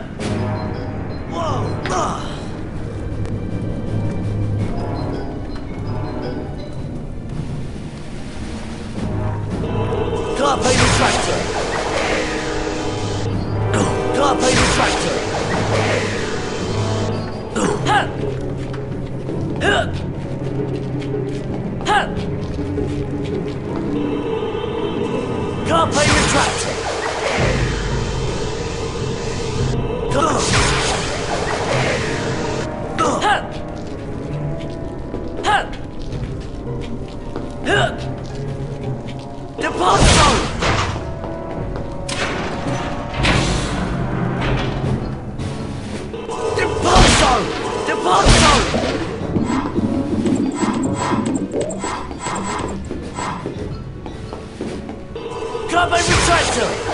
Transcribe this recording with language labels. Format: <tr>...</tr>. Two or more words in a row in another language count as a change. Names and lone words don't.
<la>Whoa! Carpe Retractum! Carpe Retractum!</la> <en>Hit! Hit!</en> <la>Hit! Carpe Retractum!</la> <en>Hit! Hit! Hit! Depart zone! Depart zone! Depart zone!</en> <la>Carpe Retractum!</la>